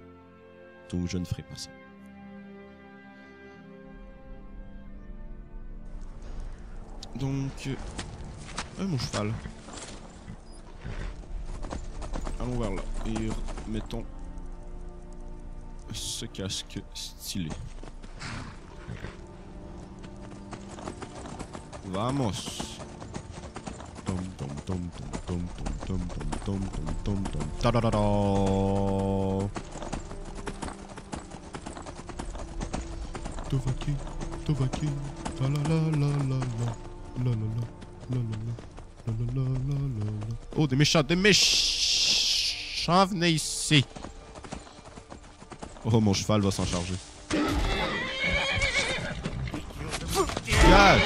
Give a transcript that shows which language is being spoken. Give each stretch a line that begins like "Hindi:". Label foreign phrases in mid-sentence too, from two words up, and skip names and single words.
French: Donc, je ne ferai pas ça. Donc, mon cheval. Allons vers là et mettons ce casque stylé. Vamos. Tom tom tom tom tom tom tom tom tom tom ta da da da. Tovaki, Tovaki, la la la la la la la la la la. Oh, des méchants, venez ici. Oh, mon cheval va s'en charger. Gage.